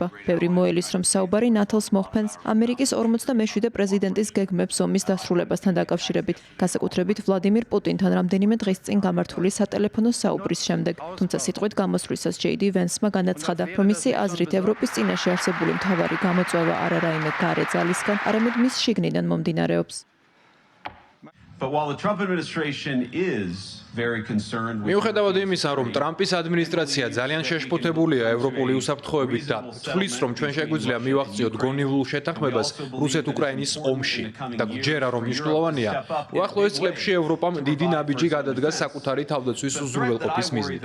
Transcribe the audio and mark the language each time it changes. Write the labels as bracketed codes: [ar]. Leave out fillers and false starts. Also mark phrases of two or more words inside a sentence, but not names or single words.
[ka] ბევრი მოელის, რომ საუბარი ნათელს მოჰფენს ამერიკის 47 პრეზიდენტის გეგმებს ომის დასრულებასთან დაკავშირებით, განსაკუთრებით ვლადიმირ პუტინთან რამდენიმე დღის წინ გამართული სატელეფონო საუბრის შემდეგ. თუმცა სიტყვით გამოსვლისას ჯეიდი ვენსმა განაცხადა, რომ მისი აზრით ევროპის წინაშე არსებული მთავარი გამოწვევა არა რაიმე გარე ძალისგან, არამედ მის შიგნიდან მომდინარეობს. [en] But while the Trump administration is very concerned with [ka] მიუხედავად იმისა, რომ ტრამპის ადმინისტრაცია ძალიან შეშფოთებულია ევროპული უსაფრთხოებით და თვლის, რომ ჩვენ შეგვიძლია მივაღწიოთ გონივრულ შეთანხმებას რუსეთ-უკრაინის ომში და გჯერა, რომ მნიშვნელოვანია, უახლოეს წლებში ევროპამ დიდი ნაბიჯი გადადგა საკუთარი თავდაცვის უზრუნველყოფის მიზნით.